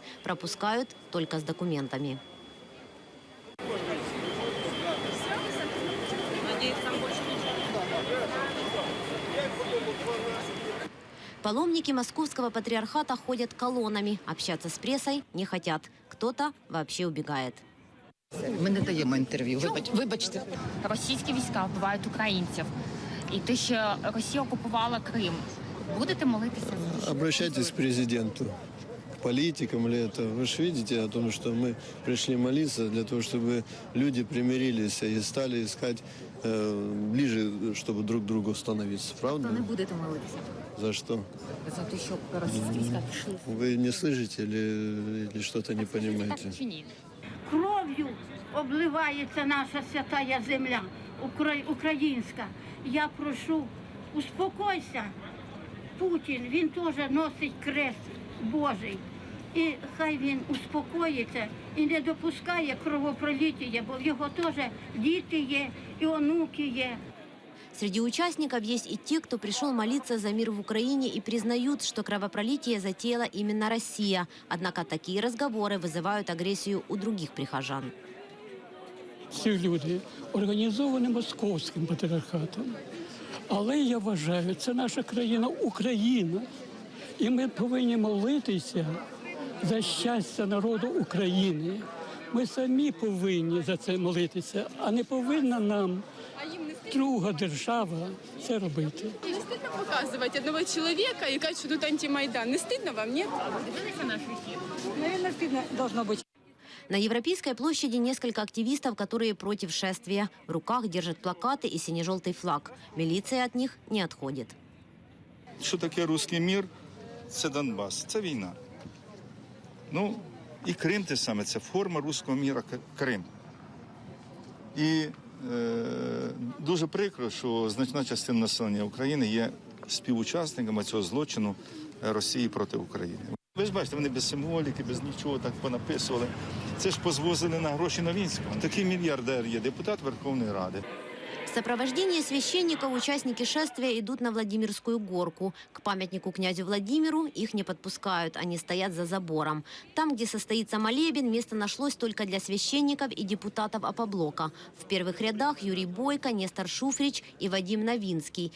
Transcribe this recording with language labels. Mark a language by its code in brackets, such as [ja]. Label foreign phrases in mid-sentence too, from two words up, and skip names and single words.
[ru] Пропускают только с документами. Паломники Московского патриархата ходят колоннами. Общаться с прессой не хотят. Кто-то вообще убегает. [uk] Ми не даємо інтерв'ю. Вибачте. Російські війська вбивають українців. І те, що Росія окупувала Крим. Будете молитися? [ru] Обращайтесь к президенту, к политикам или это. Вы же видите о том, что мы пришли молиться для того, чтобы люди примирились и стали искать ближе, чтобы друг к другу становиться. Правда? [uk] То не будете молитися? [ru] За что? [uk] За те, що російські війська пішли. [ru] Вы не слышите или что-то не понимаете? [uk] Чи ні? Кров'ю обливається наша святая земля, українська. [ru] Я прошу, успокойся. [uk] Путін, він теж носить крест Божий. І хай він успокоїться і не допускає кровопролиття, бо в його теж діти є і онуки є. [ru] Среди участников есть и те, кто пришел молиться за мир в Украине и признают, что кровопролитие затеяла именно Россия. Однако такие разговоры вызывают агрессию у других прихожан. [uk] Ці люди організовані Московським патріархатом. Але я вважаю, це наша країна Україна. І ми повинні молитися за щастя народу України. Ми самі повинні за це молитися, а не повинна нам друга держава це робити. [ru] Не стыдно показывать одного человека и говорить, что тут антимайдан? Не стыдно вам, нет? Наверное, стыдно должно быть. На Европейской площади несколько активистов, которые против шествия. В руках держат плакаты и сине-желтый флаг. Милиция от них не отходит. [uk] Що таке руський мір? Це Донбас, це війна. Ну, і Крим те саме, це форма руського міра Крим. І дуже прикро, що значна частина населення України є співучасниками цього злочину Росії проти України. Ви ж бачите, вони без символіки, без нічого так понаписували. Це ж позвозили на гроші Новинського. Такий мільярдер є, депутат Верховної Ради. [ru] В сопровождении священников участники шествия идут на Владимирскую горку. К памятнику князю Владимиру их не подпускают, они стоят за забором. Там, где состоится молебен, место нашлось только для священников и депутатов Опоблока. В первых рядах Юрий Бойко, Нестор Шуфрич и Вадим Новинский.